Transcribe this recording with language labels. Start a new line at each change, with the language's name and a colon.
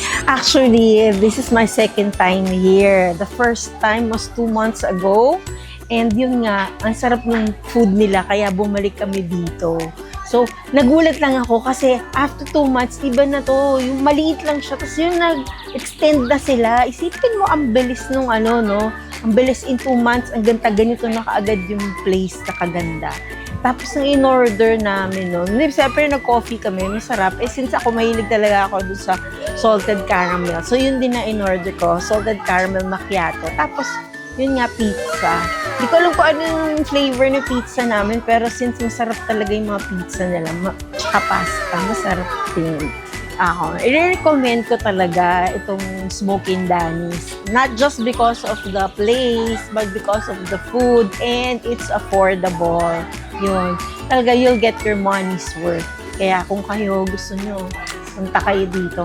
English: Actually, this is my second time here. The first time was 2 months ago.
Filipino: And yun nga, ang sarap ng food nila, kaya bumalik kami dito. So, nagulat lang ako kasi
English: after 2 months,
Filipino: iba na to. Yung maliit lang siya, tapos yung nag-extend na sila. Isipin mo, ang bilis nung ang bilis
English: in 2 months,
Filipino: ang ganito na kaagad yung place na kaganda. Tapos ang in-order namin siyempre nag-coffee kami, masarap. Since ako mahilig talaga ako dun sa salted caramel. So, yun din na in-order ko, salted caramel macchiato. Tapos, yun nga, pizza. Di ko alam kung ano yung flavor ng pizza namin, pero since masarap talaga yung mga pizza nila, tsaka pasta, masarap din. I-recommend ko talaga itong Smoking Danny's.
English: Not just because of the place, but because of the food, and it's affordable. Yun. Talaga, you'll get your money's worth.
Filipino: Kaya kung kayo gusto nyo, punta kayo dito.